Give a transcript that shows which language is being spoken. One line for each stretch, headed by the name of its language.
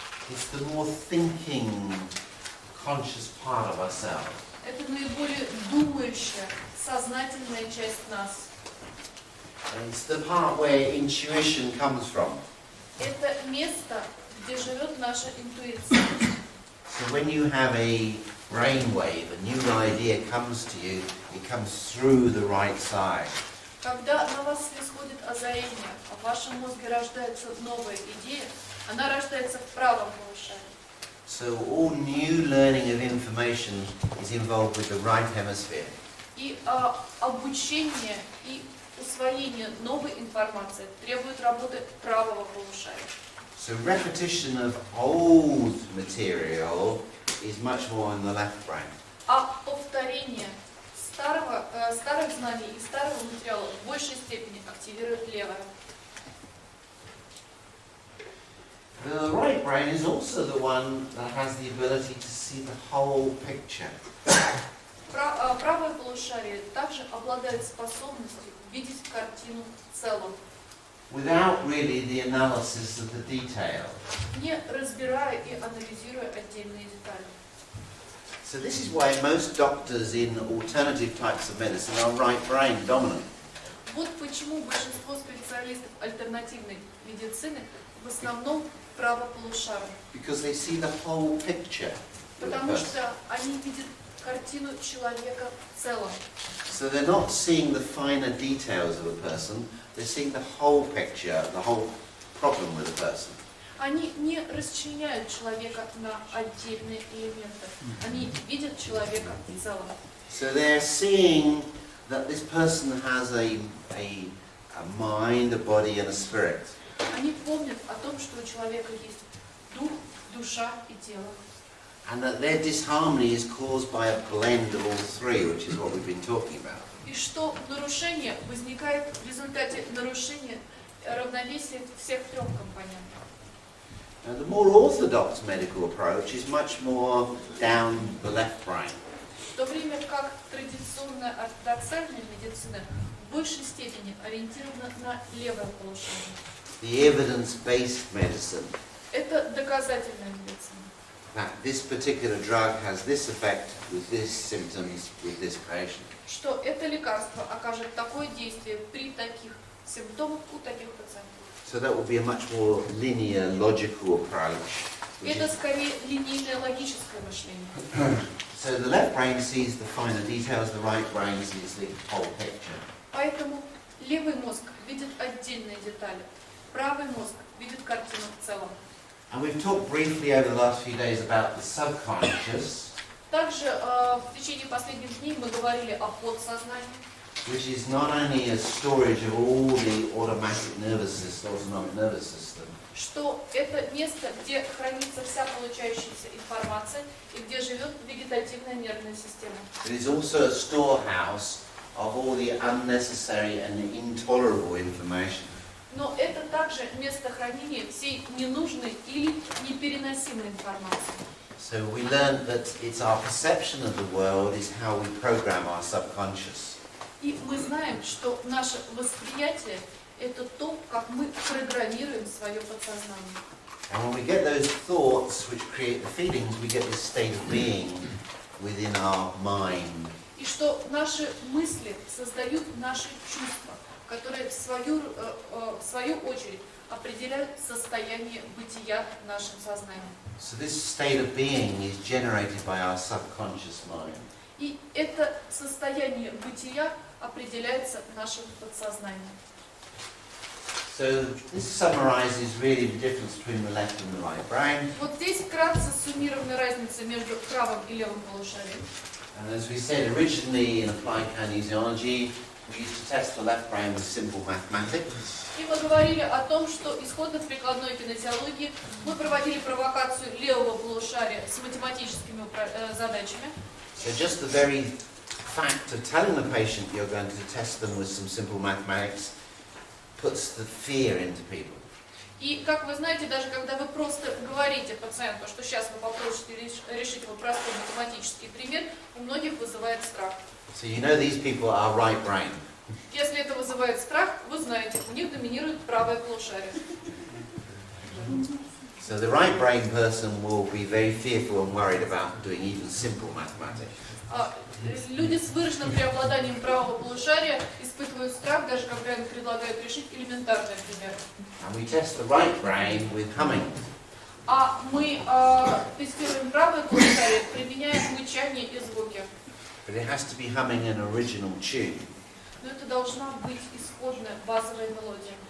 English: It's the more thinking, conscious part of ourselves.
Russian: Это наиболее думающая, сознательная часть нас.
English: It's the part where intuition comes from.
Russian: Это место, где живет наша интуиция.
English: So when you have a brainwave, a new idea comes to you, it comes through the right side.
Russian: Когда на вас исходит озарение, а в вашем мозге рождается новая идея, она рождается в правом полушарии.
English: So all new learning of information is involved with the right hemisphere.
Russian: И обучение и усвоение новой информации требует работы правого полушария.
English: So repetition of old material is much more in the left brain.
Russian: А повторение старых знаний и старого материала в большей степени активирует левое.
English: The right brain is also the one that has the ability to see the whole picture.
Russian: Правое полушарие также обладает способностью видеть картину в целом,
English: Without really the analysis of the detail.
Russian: не разбирая и анализируя отдельные детали.
English: So this is why most doctors in alternative types of medicine are right brain dominant.
Russian: Вот почему большинство специалистов альтернативной медицины в основном правополушарные.
English: Because they see the whole picture.
Russian: Потому что они видят картину человека в целом.
English: So they're not seeing the finer details of a person, they're seeing the whole picture, the whole problem with a person.
Russian: Они не расчленяют человека на отдельные элементы. Они видят человека в целом.
English: So they're seeing that this person has a mind, a body and a spirit.
Russian: Они помнят о том, что у человека есть дух, душа и тело.
English: And that their disharmony is caused by a blend of all three, which is what we've been talking about.
Russian: И что нарушение возникает в результате нарушения равновесия всех трех компонентов.
English: Now, the more orthodox medical approach is much more down the left brain.
Russian: В то время как традиционная ортодоксальная медицина в большей степени ориентирована на левое полушарие.
English: The evidence-based medicine,
Russian: Это доказательная медицина.
English: that this particular drug has this effect with these symptoms with this patient.
Russian: Что это лекарство окажет такое действие при таких симптомах у таких пациентов.
English: So that will be a much more linear, logical approach.
Russian: Это скорее линейное логическое мышление.
English: So the left brain sees the finer details, the right brain sees the whole picture.
Russian: Поэтому левый мозг видит отдельные детали, правый мозг видит картину в целом.
English: And we've talked briefly over the last few days about the subconscious,
Russian: Также в течение последних дней мы говорили о подсознании,
English: which is not only a storage of all the automatic nervous system, autonomic nervous system,
Russian: что это место, где хранится вся получающаяся информация и где живет вегетативная нервная система.
English: it is also a storehouse of all the unnecessary and intolerable information.
Russian: Но это также место хранения всей ненужной или непереносимой информации.
English: So we learned that it's our perception of the world is how we program our subconscious.
Russian: И мы знаем, что наше восприятие – это то, как мы программируем свое подсознание.
English: And when we get those thoughts which create the feelings, we get this state of being within our mind.
Russian: И что наши мысли создают наши чувства, которые в свою очередь определяют состояние бытия в нашем сознании.
English: So this state of being is generated by our subconscious mind.
Russian: И это состояние бытия определяется нашим подсознанием.
English: So this summarizes really the difference between the left and the right brain.
Russian: Вот здесь вкратце суммирована разница между правым и левым полушарием.
English: And as we said originally in applied kinesiology, we used to test the left brain with simple mathematics.
Russian: И мы говорили о том, что исходно в прикладной кинезиологии мы проводили провокацию левого полушария с математическими задачами.
English: So just the very fact of telling the patient you're going to test them with some simple mathematics puts the fear into people.
Russian: И, как вы знаете, даже когда вы просто говорите пациенту, что сейчас вы попросите решить его простой математический пример, у многих вызывает страх.
English: So you know these people are right brain.
Russian: Если это вызывает страх, вы знаете, у них доминирует правое полушарие.
English: So the right brain person will be very fearful and worried about doing even simple mathematics.
Russian: Люди с выраженным преобладанием правого полушария испытывают страх, даже когда им предлагают решить элементарные примеры.
English: And we test the right brain with humming.
Russian: А мы тестируем правое полушарие, применяя мычание и звуки.
English: But it has to be humming an original tune.
Russian: Но это должна быть исходная базовая мелодия.